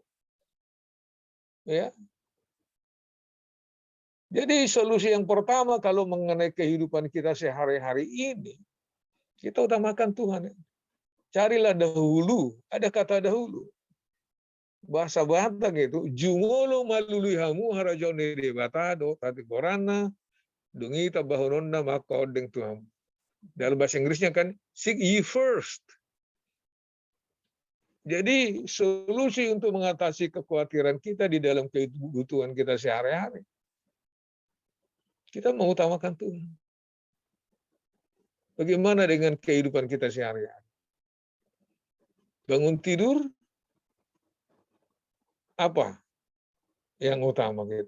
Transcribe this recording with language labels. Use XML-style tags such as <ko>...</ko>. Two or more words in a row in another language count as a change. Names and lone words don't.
<id>Ya. Jadi solusi yang pertama kalau mengenai kehidupan kita sehari-hari ini, kita utamakan Tuhan. Carilah dahulu, ada kata dahulu. Bahasa Batak itu,</id> <bbc>jumolo malulihamu harajone debatado, tati korana, dungi tabahononna maka odeng Tuhan.</bbc> <id>Dalam bahasa Inggrisnya kan,</id> <en>seek ye first.</en> <id>Jadi solusi untuk mengatasi kekhawatiran kita di dalam kebutuhan kita sehari-hari, kita mengutamakan Tuhan. Bagaimana dengan kehidupan kita sehari-hari? Bangun tidur, apa yang utama kita?</id>